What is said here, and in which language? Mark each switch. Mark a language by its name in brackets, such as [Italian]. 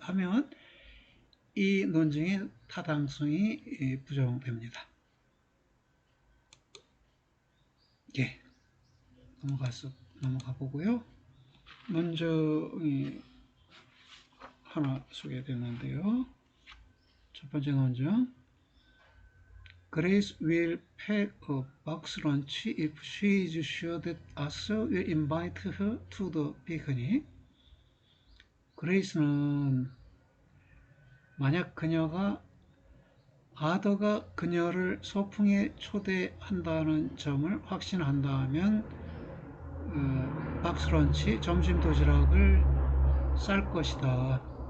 [Korean] 하면 이 논증의 타당성이 부정됩니다. 예, 넘어가 보고요. 논증이 하나 소개되는데요. 첫 번째 논증. [English] Grace will pack a box lunch if she is sure that Arthur will invite her to the picnic. [Korean] 그레이스는 만약 그녀가 아더가 그녀를 소풍에 초대한다는 점을 확신한다면 박스런치 점심 도시락을 쌀 것이다.